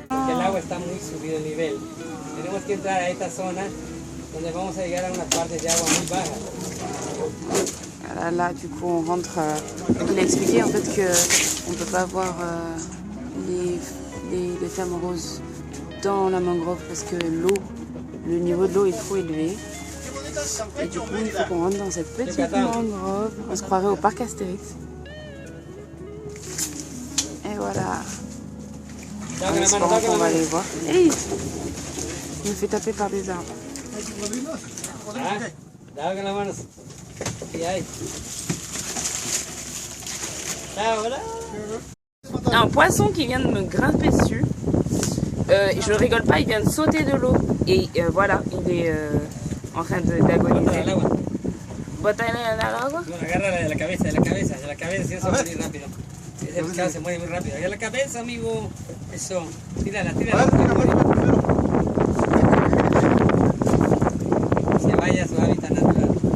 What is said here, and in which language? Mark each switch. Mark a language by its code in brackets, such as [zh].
[es] El agua está muy subido el nivel. Tenemos que entrar a esta zona donde vamos a llegar a unas partes de agua muy bajas. [fr] Là, du coup, on rentre. Donc, il a expliqué en fait que on peut pas voir les flammes roses dans la mangrove parce que le niveau de l'eau est trop élevé. Et du coup, il faut qu'on rentre dans cette petite mangrove. On se croirait au parc Astérix. Et voilà. En espérant qu'on va aller voir. Hey, il me fait taper par des arbres. [es] Dale con las manos. Y ahí. [fr] Ah, voilà. Un poisson qui vient de me grimper dessus. Je rigole pas, il vient de sauter de l'eau. Et voilà, il est en train d'agoniser. [es] ¿Bótale al agua? Bueno, agárrala de la cabeza, si eso va a venir rápido. Ese pescado se mueve muy rápido. Agarra la cabeza, amigo. Eso. Tírala. Se vaya a su hábitat natural.